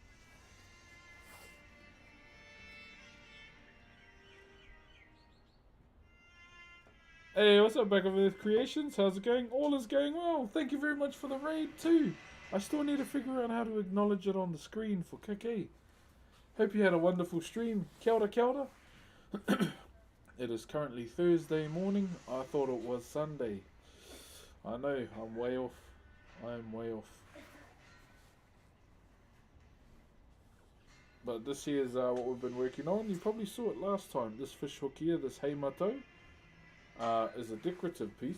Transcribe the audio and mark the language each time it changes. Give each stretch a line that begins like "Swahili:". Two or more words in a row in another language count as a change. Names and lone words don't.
English: Hey, what's up, Back of Earth Creations? How's it going? All is going well. Thank you very much for the raid too. I still need to figure out how to acknowledge it on the screen for Kike. Hope you had a wonderful stream.
Māori: Kia ora, kia ora.
English: It is currently Thursday morning. I thought it was Sunday. I know, I'm way off. I am way off. But this here is what we've been working on. You probably saw it last time. This fish hook here, this heimato, is a decorative piece.